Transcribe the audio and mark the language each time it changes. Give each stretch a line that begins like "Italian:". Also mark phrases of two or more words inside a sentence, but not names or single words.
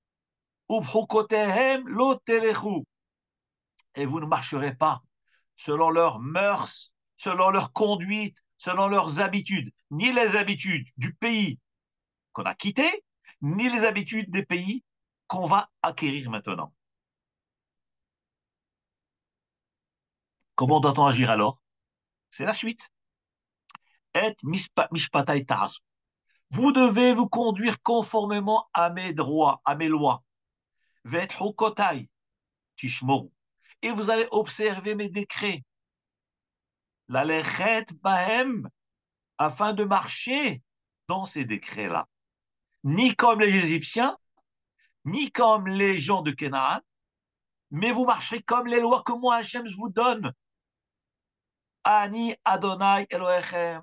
French: Et vous ne marcherez pas selon leurs mœurs, selon leur conduite, selon leurs habitudes, ni les habitudes du pays qu'on a quitté, ni les habitudes des pays qu'on va acquérir maintenant. Comment doit-on agir alors? C'est la suite.
Hebrew: את משפטי תעשו.
French: Vous devez vous conduire conformément à mes droits, à mes lois.
Hebrew: ואת חקתי תשמרו.
French: Et vous allez observer mes décrets.
Hebrew: ללכת בהם,
French: afin de marcher dans ces décrets-là. Ni comme les Égyptiens, ni comme les gens de Canaan, mais vous marcherez comme les lois que moi, Hachem, je vous donne.
Hebrew: אני ה' אלהיכם.